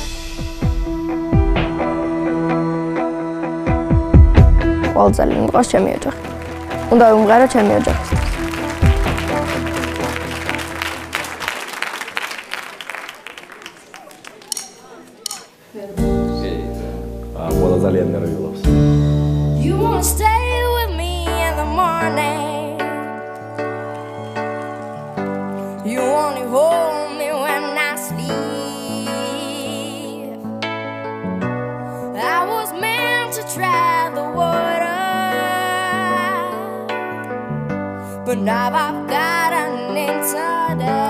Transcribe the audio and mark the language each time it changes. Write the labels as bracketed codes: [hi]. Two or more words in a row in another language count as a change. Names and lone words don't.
[ka] ყოველ ძალიან მყავს ჩემი ოჯახი. უნდა ვიმღერო ჩემი ოჯახის. ყველა ძალიან ნერვიულობს. [en] You wanna stay with me in the morning. You only hold me when I sleep. I was meant to try the water, but now I've got an inside.